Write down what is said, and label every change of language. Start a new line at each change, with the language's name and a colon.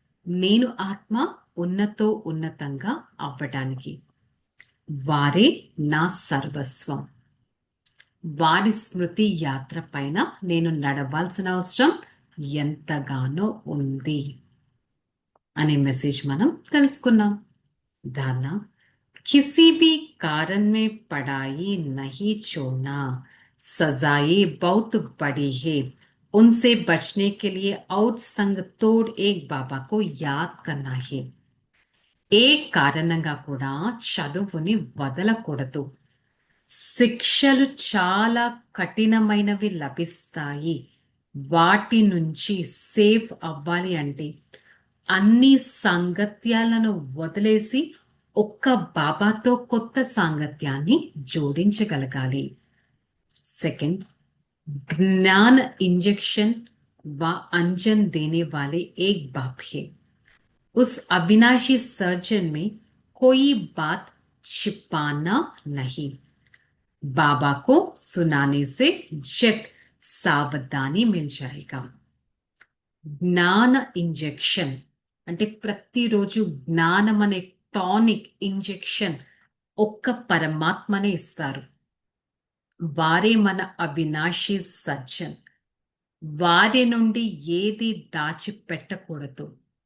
Telugu: నేను ఆత్మ ఉన్నతంగా అవ్వటానికి వారే నా సర్వస్వం. వారి స్మృతి యాత్ర పైన నేను నడవాల్సిన అవసరం ఎంతగానో ఉంది అనే మెసేజ్ మనం తెలుసుకున్నాం.
Hindi: దాన్న किसी भी कारण में पढ़ाई नहीं छोड़ना, सजाएं बहुत बड़ी है, उनसे बचने के लिए और संग तोड़ एक बाबा को याद करना है.
Telugu: ఏ కారణంగా కూడా చదువుని వదలకూడదు. శిక్షలు చాలా కఠినమైనవి లభిస్తాయి. వాటి నుంచి సేఫ్ అవ్వాలి అంటే అన్ని సాంగత్యాలను వదిలేసి ఒక్క బాబాతో కొత్త సాంగత్యాన్ని జోడించగలగాలి.
Hindi: సెకండ్, ज्ञान इंजेक्शन व अंजन देने वाले एक बाप है. उस अविनाशी सर्जन में कोई बात छिपाना नहीं. बाबा को सुनाने से झट सावधानी मिल जाएगा.
Telugu: జ్ఞాన ఇంజెక్షన్ అంటే ప్రతిరోజు జ్ఞానం అనే టానిక్ ఇంజెక్షన్ ఒక్క పరమాత్మనే ఇస్తారు. వారే మన అవినాశి సజ్జన్. వారి నుండి ఏది దాచిపెట్టకూడదు.